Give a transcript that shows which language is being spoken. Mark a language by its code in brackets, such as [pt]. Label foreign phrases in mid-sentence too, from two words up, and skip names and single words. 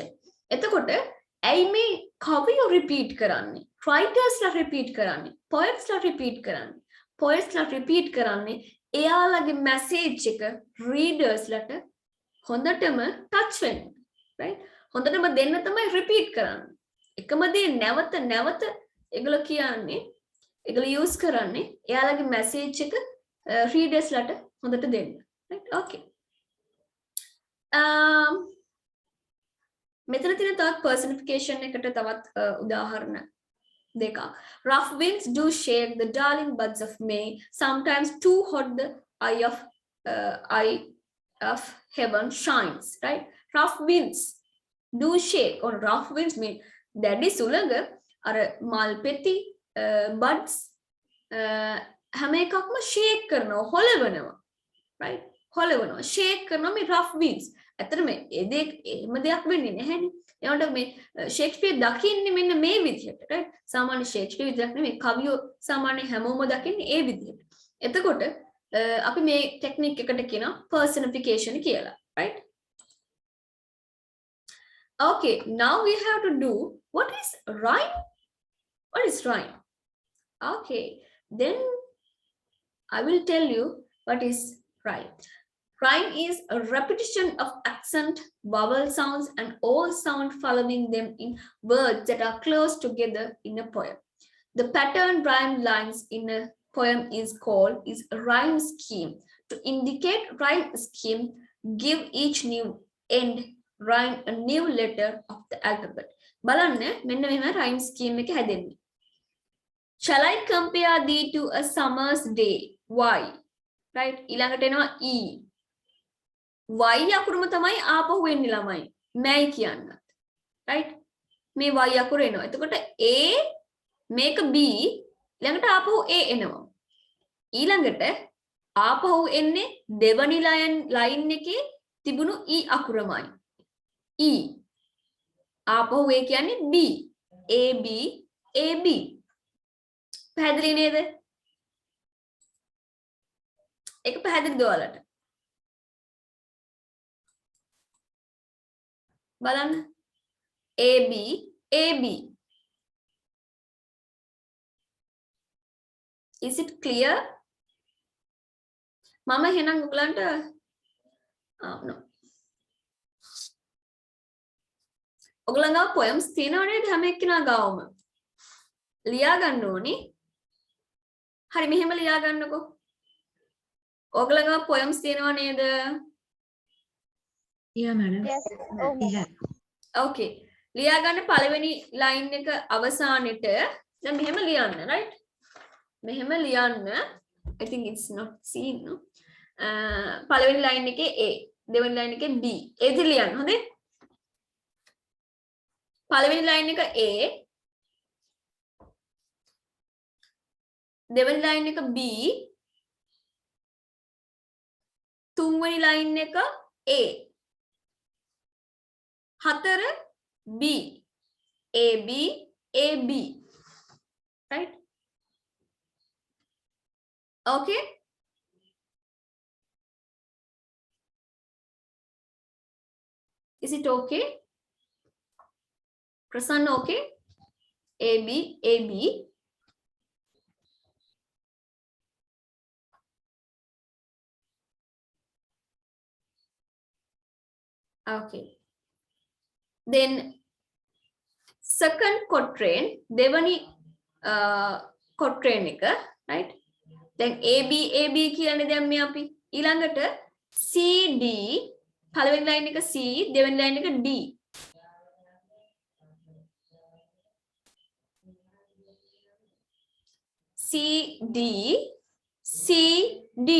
[si] එතකොට ඇයි මේ කවියෝ repeat කරන්නේ writers ලා repeat කරන්නේ poets ලා repeat කරන්නේ එයාලගේ message එක readers ලට හොඳටම touch වෙන්න right හොඳටම දෙන්න තමයි repeat කරන්නේ එකම දේ නැවත නැවත ඒගොල්ලෝ කියන්නේ ඒගොල්ලෝ use කරන්නේ එයාලගේ message එක readers ලට හොඳට දෙන්න [en] right okay [si] මෙතන තියෙන තවත් [en] personification [si] එකට තවත් උදාහරණ දෙකක් [en] rough winds do shake the darling buds of May sometimes too hot the eye of eye of heaven shines, right? Rough winds do shake, or rough winds mean [si] දැඩි සුළඟ අර මල් පෙති [en] buds [si] හැම එකක්ම [en] shake [si] කරනවා, හොලවනවා, [en] right? [si] හොලවනවා, shake කරනවා මේ [en] rough winds. [si] ඇත්තටම ඒ දේ එහෙම දෙයක් වෙන්නේ නැහැනේ. එයාට මේ ෂේක්ස්පියර් දකින්නේ මෙන්න මේ විදිහට, right? සාමාන්‍ය ෂේක්ස්පියර් විදිහක් නෙමෙයි, කවියෝ සාමාන්‍ය හැමෝම දකින්නේ ඒ විදිහට. එතකොට අපි මේ ටෙක්නික් එකට කියනවා personification කියලා, right? [en] Okay, now we have to do what is rhyme? What is rhyme? Okay, then I will tell you what is rhyme. Rhyme is a repetition of accent, vowel sounds, and all sound following them in words that are close together in a poem. The pattern rhyme lines in a poem is called a rhyme scheme. To indicate rhyme scheme, give each new end rhyme a new letter of the alphabet. [si] බලන්න මෙන්න මෙහෙම [en] rhyme scheme [si] එක හැදෙන්නේ. [en] Shall I compare thee to a summer's day? Why? Right? [si] ඊළඟට එනවා E. Y අකුරම තමයි ආපහු එන්නේ ළමයි. මැයි කියන්නත්. right? මේ Y අකුර එනවා. එතකොට A මේක B ඊළඟට ආපහු A එනවා. ඊළඟට ආපහු එන්නේ දෙවනි ලයින් එකේ තිබුණු E අකුරමයි. E. ආපහු A කියන්නේ B. A B A B. පැහැදිලි නේද? ඒක පැහැදිලිද ඔයාලට? බලන්න AB AB. [en] Is it clear? [si] මම එහෙනම් ඔයගලන්ට no. ඔයගලන් ගාව poems තියෙනව නේද හැම එක්කෙනා ගාවම? ලියා ගන්න ඕනි. හරි මෙහෙම ලියා ගන්නකෝ. ඔයගලන් ගාව poems තියෙනව නේද? [en] Yeah, madam. Yes. Yeah. [si] Okay. ලියා ගන්න පළවෙනි line එක අවසානෙට දැන් මෙහෙම ලියන්න, right? මෙහෙම ලියන්න. [en] I think it's not seen, no? [si] පළවෙනි line එකේ A, දෙවෙනි line එකේ B. ඒ විදිහට ලියන්න, හොඳේ? පළවෙනි line එක A, දෙවෙනි line එක B, තුන්වෙනි line එක A. හතර B, AB, AB, right? [en] Okay. Is it okay? Prasanna, okay? AB, AB. Okay. Then second quatrain, [si] දෙවනි quatrain එක, right? දැන් AB AB කියන්නේ දැන් මේ අපි ඊළඟට CD පළවෙනි line එක C, දෙවෙනි line එක D. CD CD.